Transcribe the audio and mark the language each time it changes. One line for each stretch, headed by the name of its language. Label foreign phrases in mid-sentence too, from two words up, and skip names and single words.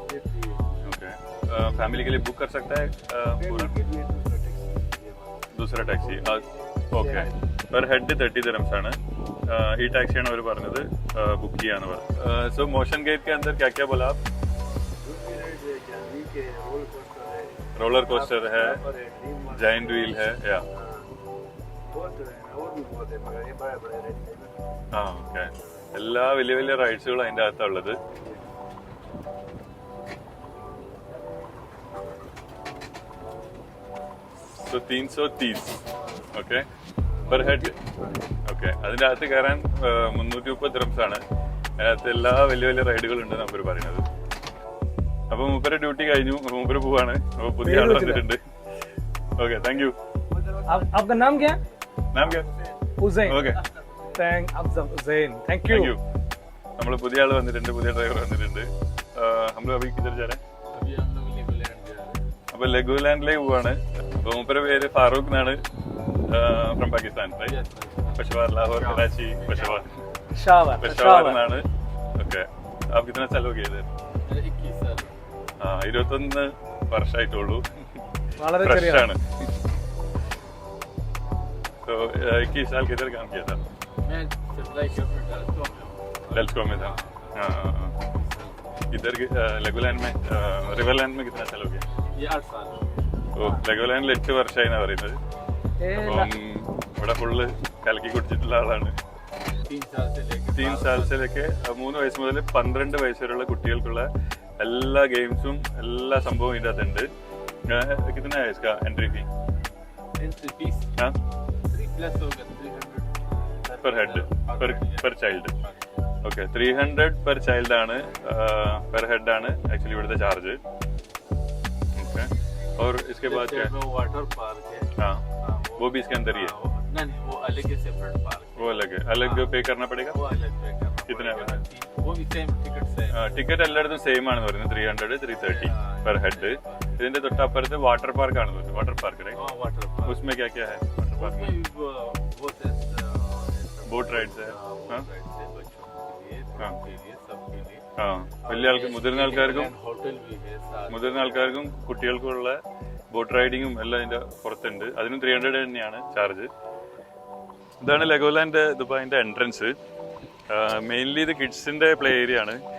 Hindi: ओके. फैमिली के लिए बुक कर सकता है पूरा दूसरा टैक्सी.
Malayalam: ഓക്കെ.
English: per head
Malayalam: 30 ദിറംസ് ആണ്. ഈ ടാക്സിയാണ് അവർ പറഞ്ഞത് ബുക്ക് ചെയ്യാന്ന് പറഞ്ഞു.
Hindi: സോ മോഷൻ गेट के अंदर क्या क्या बोला आप?
English: roller coaster
Hindi: है,
English: giant wheel
Hindi: है, या ഓക്കെ.
Malayalam: എല്ലാ വലിയ വലിയ റൈഡ്സുകളും അതിൻ്റെ അകത്തുള്ളത്.
English: so 330 okay per head.
Malayalam: ഓക്കെ. അതിൻ്റെ അകത്ത് കയറാൻ 330 ദിറംസ് ആണ്. അതിനകത്ത് എല്ലാ വലിയ വലിയ റൈഡുകളുണ്ട് നമ്മൾ പറയുന്നത്. അപ്പോൾ മൂപ്പരെ ഡ്യൂട്ടി കഴിഞ്ഞു. മൂപ്പര് പോവാണ്. അപ്പോൾ പുതിയ ആൾ വന്നിട്ടുണ്ട്.
English: okay, thank you.
Hindi: आपका नाम क्या? नाम क्या? उज़ैन.
Malayalam: ഓക്കെ,
English: thank you.
Malayalam: നമ്മൾ പുതിയ ആൾ വന്നിട്ടുണ്ട്, പുതിയ ഡ്രൈവർ വന്നിട്ടുണ്ട്.
Hindi: हम लोग अभी किधर जा रहे हैं?
Malayalam: അപ്പൊ ലെഗോലാൻഡിലേക്ക് പോവാണ്. അപ്പൊ മൂപ്പരെ പേര് ഫാറൂഖ് എന്നാണ്. ഫ്രം പാകിസ്ഥാൻ, പെഷവാർ, ലാഹോർ, കറാച്ചി, പെഷവാർ എന്നാണ്. ഓക്കെ.
Hindi: आप कितना साल हो गया इधर? 21 വർഷമായിട്ടുള്ളൂ.
Malayalam: ഫ്രഷ് ആണ്.
Hindi: तो 21 साल किधर काम किया था? मैं सप्लाई डेल्सको में था. हाँ. इधर लेगोलैंड में, रिवरलैंड में कितना साल हो गया? ये 8 साल.
Malayalam: ഓ, ലെഗോലാൻഡിൽ 8 വർഷമായി എന്നാ പറയുന്നത്. അപ്പം ഇവിടെ ഫുള്ള് കലക്കി കുടിച്ചിട്ടുള്ള ആളാണ്. 3 സാൽസിലേക്ക് 3 വയസ്സ് മുതൽ 12 വയസ്സ് വരെയുള്ള കുട്ടികൾക്കുള്ള എല്ലാ ഗെയിംസും എല്ലാ സംഭവവും ഇതിൻ്റെ അകത്തുണ്ട്.
Hindi: कितना है इसका
English: entry fee? entry fees
Hindi: 3+ होगा, 300
English: per head, per child.
Malayalam: ഓക്കെ, 300
English: per child
Malayalam: ആണ്,
English: per head
Malayalam: ആണ് ആക്ച്വലി ഇവിടുത്തെ ചാർജ്. ഓക്കെ.
Hindi: और इसके बाद क्या है? वाटर पार्क है. हाँ, वो भी इसके अंदर ही है. नहीं, वो अलग है,
English: separate park.
Hindi: वो अलग है, अलग पे करना पड़ेगा. वो अलग पे करना. कितना है? वो भी
English: same ticket
Hindi: से.
Malayalam: ടിക്കറ്റ് എല്ലായിടത്തും സെയിം ആണെന്ന് പറയുന്നത്.
English: 300, 330 per head.
Malayalam: ഇതിന്റെ തൊട്ടപ്പുറത്ത്
English: water park
Malayalam: ആണെന്ന് പറയുന്നത്.
English: water park है. हाँ, water park.
Hindi: उसमें क्या क्या है
English: water park
Hindi: में? वो
English: boat rides
Hindi: है. हाँ, बच्चों के लिए, सबके लिए. हाँ.
Malayalam: വലിയ ആൾക്കാർ, മുതിർന്ന ആൾക്കാർക്കും
Hindi: होटल भी है साथ.
Malayalam: മുതിർന്ന ആൾക്കാർക്കും കുട്ടികൾക്കുള്ള ബോട്ട് റൈഡിങ്ങും എല്ലാം ഇതിന്റെ പുറത്തുണ്ട്. അതിനും 300 തന്നെയാണ് ചാർജ്. ഇതാണ് ലെഗോലാൻഡ് ദുബായിന്റെ എൻട്രൻസ്. മെയിൻലി ഇത് കിഡ്സിന്റെ
English: play area
Malayalam: ആണ്.